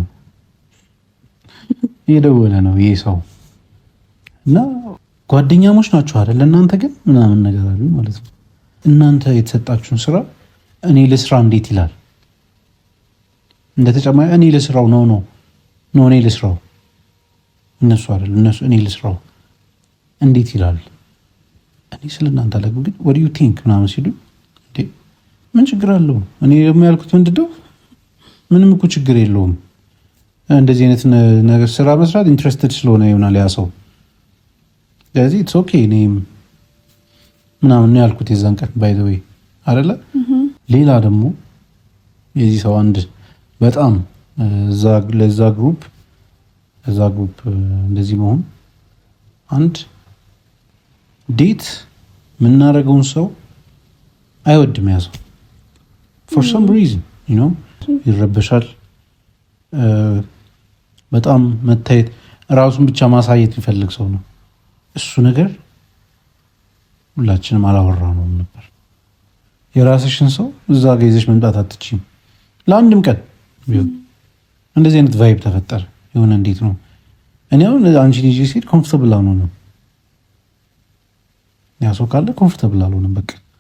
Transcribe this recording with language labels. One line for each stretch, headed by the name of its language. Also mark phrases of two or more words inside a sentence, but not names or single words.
Amharic: ነው ይሄ ሰው እና ጓደኛሞች ናቸው አይደል እናንተ ግን ምናምን ነገር አሉ ማለት ነው። እናንተ የተሰጣችሁን ስራ እኔ ልስራ እንዴት ይላል እንደተጨማሪ እኔ ልስራው ነው እኔ ልስራው እነሱ አይደል እነሱ እኔ ልስራው እንዴት ይላል። እኔ ስለናንተ አለኝ ግን
English: what do you think
Amharic: ምናምን ሲሉ እንዴ ምን ችግር አለው? እኔ ደግሞ ያልኩት ምንድነው ምንም እኮ ችግር የለውም እንደዚህ አይነት ነገር ስራ መስራት ኢንትረስትድ ስለሆነ ይሆናል ያ ሰው ስለዚህ
English: it's okay
Amharic: እኔ ምናምን ነው ያልኩት የዛን ቀን
English: by the way
Amharic: አይደለ። ሌላ ደግሞ የዚህ ሰው አንድ በጣም ለዛ ግሩፕ እንደዚህ መሆን አንድ ዴት የምናደርገውን ሰው አይወድም ያ ሰው
English: for some reason you know
Amharic: ይረበሻል። በጣም መታየት ራሱን ብቻ ማሳየት የሚፈልግ ሰው ነው። እሱ ነገር ሁላችንም አላወራነውም ነበር። የራስሽን ሰው እዛ ጋር ይዘሽ መምጣት አትችይም ለአንድም ቀን ቢሆን። እንደዚህ አይነት ቫይብ ተፈጠረ። የሆነ እንዴት ነው እኔ አሁን አንቺን ይዤ ስሄድ ኮምፎርታብል አልሆንም። ያ ሰው ካለ ኮምፎርታብል አልሆንም በቃ